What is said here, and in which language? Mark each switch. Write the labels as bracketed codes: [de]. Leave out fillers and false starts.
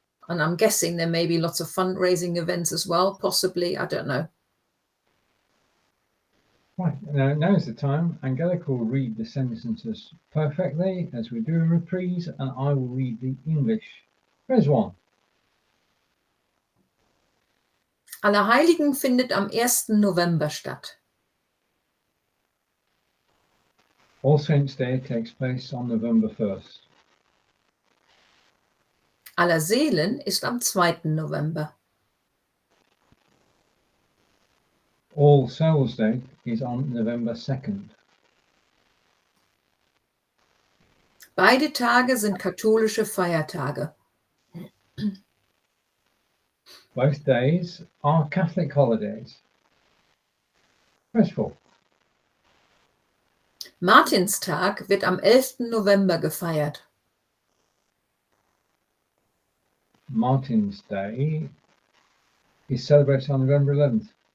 [en] And I'm guessing there may be lots of fundraising events as well, possibly. I don't know. Right, now is the time. Angelika will read the sentences perfectly as we do a reprise, and I will read the English. Phrase 1. [de] Allerheiligen findet am 1. November statt. [en] All Saints' Day takes place on November 1st. [de] Allerseelen ist am 2. November. [en] All Souls' Day is on November 2nd. [de] Beide Tage sind katholische Feiertage. [en] Both days are Catholic holidays. First of all, [de] Martinstag wird am 11. November gefeiert. [en] Martin's Day is celebrated on November 11th.